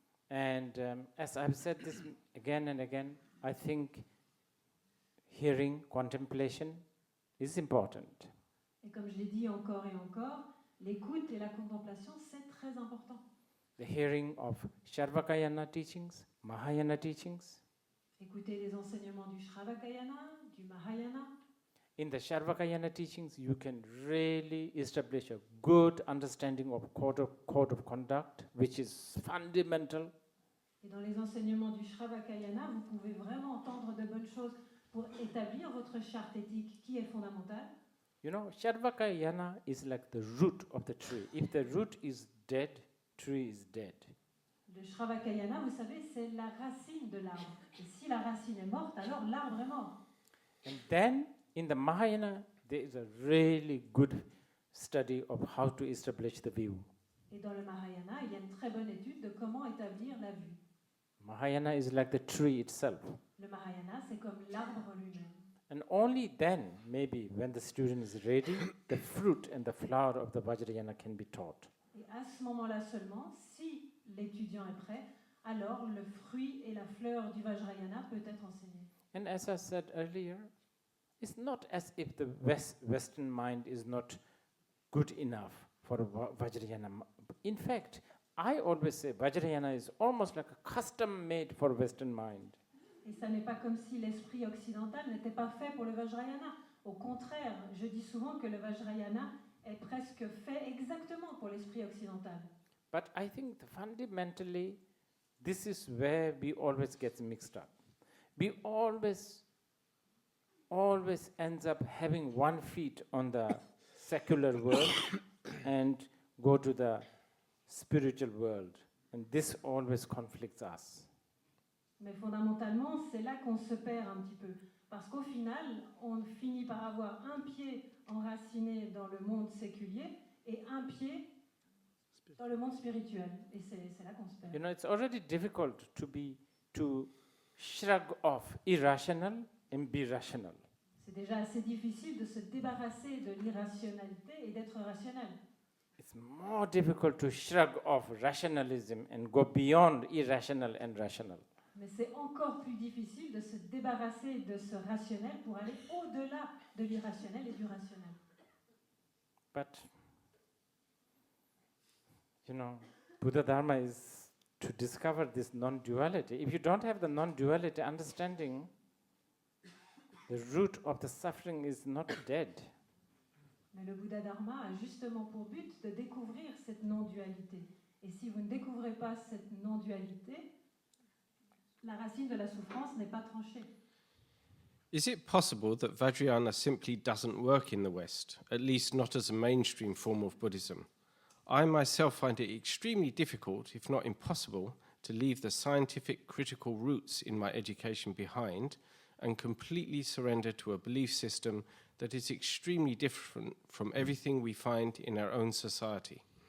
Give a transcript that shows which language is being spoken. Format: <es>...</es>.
<en>And as I've said this again and again, I think hearing, contemplation is important.</en> <fr>Et comme je l'ai dit encore et encore, l'écoute et la contemplation, c'est très important.</fr> <en>The hearing of Sharvakayana teachings, Mahayana teachings.</en> <fr>Écouter les enseignements du Shravakayana, du Mahayana.</fr> <en>In the Sharvakayana teachings, you can really establish a good understanding of code of conduct, which is fundamental.</en> <fr>Et dans les enseignements du Shravakayana, vous pouvez vraiment entendre de bonnes choses pour établir votre charte éthique qui est fondamentale.</fr> <en>You know, Sharvakayana is like the root of the tree. If the root is dead, tree is dead.</en> <fr>Le Shravakayana, vous savez, c'est la racine de l'arbre. Et si la racine est morte, alors l'arbre est mort.</fr> <en>And then in the Mahayana, there is a really good study of how to establish the view.</en> <fr>Et dans le Mahayana, il y a une très bonne étude de comment établir la vue.</fr> <en>Mahayana is like the tree itself.</en> <fr>Le Mahayana, c'est comme l'arbre lui-même.</fr> <en>And only then, maybe when the student is ready, the fruit and the flower of the Vajrayana can be taught.</en> <fr>Et à ce moment-là seulement, si l'étudiant est prêt, alors le fruit et la fleur du Vajrayana peut être enseigné.</fr> <en>And as I said earlier, it's not as if the Western mind is not good enough for Vajrayana. In fact, I always say Vajrayana is almost like a custom made for Western mind.</en> <fr>Et ça n'est pas comme si l'esprit occidental n'était pas fait pour le Vajrayana. Au contraire, je dis souvent que le Vajrayana est presque fait exactement pour l'esprit occidental.</fr> <en>But I think fundamentally, this is where we always get mixed up. We always ends up having one feet on the secular world and go to the spiritual world. And this always conflicts us.</en> <fr>Mais fondamentalement, c'est là qu'on se perd un petit peu. Parce qu'au final, on finit par avoir un pied enraciné dans le monde séculier et un pied dans le monde spirituel. Et c'est là qu'on se perd.</fr> <en>You know, it's already difficult to shrug off irrational and be rational.</en> <fr>C'est déjà assez difficile de se débarrasser de l'irrationalité et d'être rationnel.</fr> <en>It's more difficult to shrug off rationalism and go beyond irrational and rational.</en> <fr>Mais c'est encore plus difficile de se débarrasser de ce rationnel pour aller au-delà de l'irrationnel et du rationnel.</fr> <en>But, you know, Buddha Dharma is to discover this non-duality. If you don't have the non-duality understanding, the root of the suffering is not dead.</en> <fr>Mais le Bouddha Dharma a justement pour but de découvrir cette non-dualité. Et si vous ne découvrez pas cette non-dualité, la racine de la souffrance n'est pas tranchée.</fr> <en>Is it possible that Vajrayana simply doesn't work in the West, at least not as a mainstream form of Buddhism? I myself find it extremely difficult, if not impossible, to leave the scientific critical roots in my education behind and completely surrender to a belief system that is extremely different from everything we find in our own society?</en>